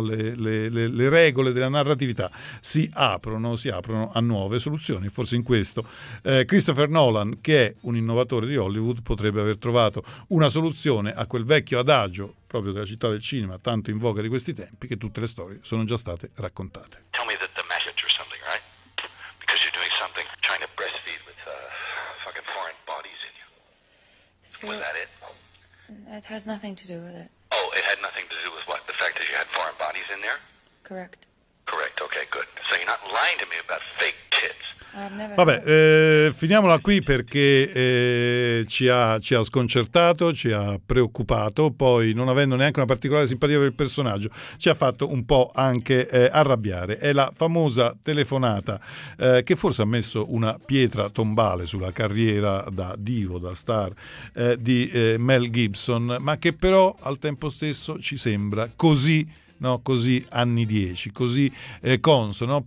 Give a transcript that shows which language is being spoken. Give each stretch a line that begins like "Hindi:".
Italian: le regole della narratività si aprono a nuove soluzioni. Forse in questo Christopher Nolan, che è un innovatore di Hollywood, potrebbe aver trovato una soluzione a quel vecchio adagio proprio della città del cinema, tanto in voga di questi tempi, che tutte le storie sono già state raccontate.
English: Tell me that the message or something, right? Because you're doing something trying to breastfeed with fucking foreign bodies in you. Was that it? It has nothing to do with it. Oh, it had nothing to do with what? The fact that you had foreign bodies in there? Correct. Correct, okay, good. So you're not lying to me about fake tits.
Italian: Vabbè, finiamola qui perché ci ha sconcertato, ci ha preoccupato, poi non avendo neanche una particolare simpatia per il personaggio ci ha fatto un po' anche arrabbiare. È la famosa telefonata che forse ha messo una pietra tombale sulla carriera da divo, da star di Mel Gibson, ma che però al tempo stesso ci sembra così, no, così anni 10, così consono.